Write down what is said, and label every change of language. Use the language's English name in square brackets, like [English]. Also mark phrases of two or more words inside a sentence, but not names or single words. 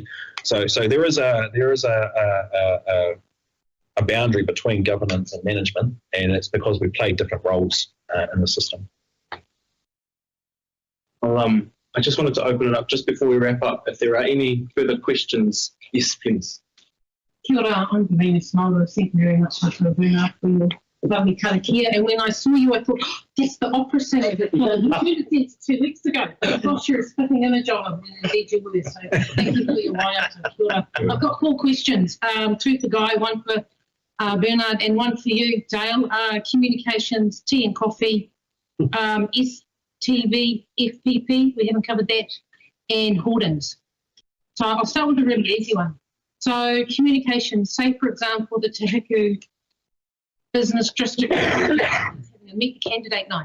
[English] So there is a boundary between governance and management, and it's because we play different roles in the system. I just wanted to open it up just before we wrap up. If there are any further questions, yes, please. [Māori] Kia ora, [English] I'm Venus Mulder. Thank you very much for your lovely karakia. And when I saw you, I thought, that's the opera singer that you did 2 weeks ago. I'm not sure it's fitting image of him, and indeed you were. So thank you for your waiata. [Māori] Kia ora. [English] I've got 4 questions, 2 for Guy, 1 for Bernard, and 1 for you, Dale. Communications, tea and coffee, STV, FPP, we haven't covered that, and hoardings. So I'll start with a really easy one. So communication, say for example, the Te Huku Business District is having a meet the candidate night.